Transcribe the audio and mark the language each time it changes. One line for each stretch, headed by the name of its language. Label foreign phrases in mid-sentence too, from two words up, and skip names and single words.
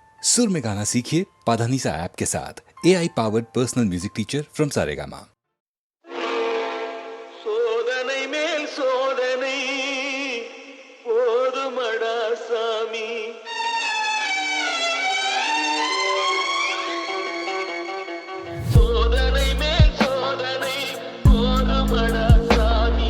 Hindi: सुर में गाना सीखिए पाधानीसा ऐप के साथ।
English: AI powered personal music teacher from Saregama.
Tamil: சோதனை மேல் சோதனை போதுமடா சாமி. சோதனை மேல் சோதனை போதுமடா சாமி.